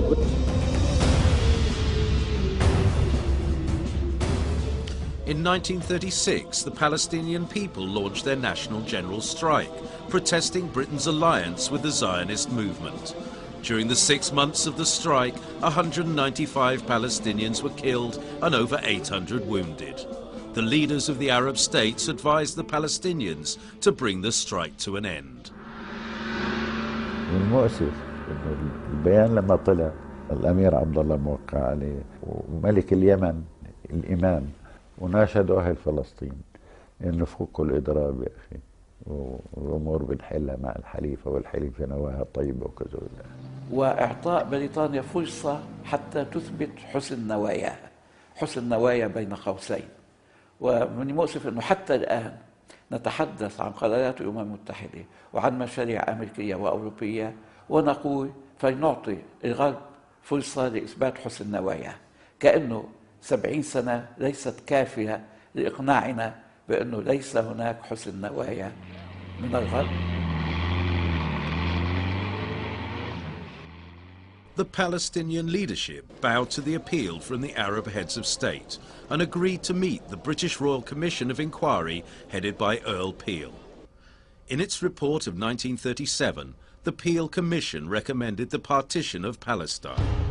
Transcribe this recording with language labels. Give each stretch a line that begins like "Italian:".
English: In 1936, the Palestinian people launched their national general strike, protesting Britain's alliance with the Zionist movement. During the 6 months of the strike, 195 Palestinians were killed and over 800 wounded. The leaders of the Arab states advised the Palestinians to bring the strike to an end.
Arabic: والمؤسف انه البيان لما طلع الامير عبد الله موقع عليه وملك اليمن الامام وناشدوا اهل فلسطين انه فكوا الاضراب يا اخي والامور بنحلها مع الحليفه والحليفه نواها طيبه وكذا. واعطاء بريطانيا فرصه حتى تثبت حسن نواياها، حسن نوايا بين قوسين. ومن المؤسف انه حتى الان نتحدث عن قرارات الأمم المتحدة وعن مشاريع أمريكية وأوروبية ونقول فلنعطي الغرب فرصة لإثبات حسن نوايا، كأنه 70 سنة ليست كافية لإقناعنا بأنه ليس هناك حسن نوايا من الغرب.
English: The Palestinian leadership bowed to the appeal from the Arab heads of state and agreed to meet the British Royal Commission of Inquiry headed by Earl Peel. In its report of 1937, the Peel Commission recommended the partition of Palestine.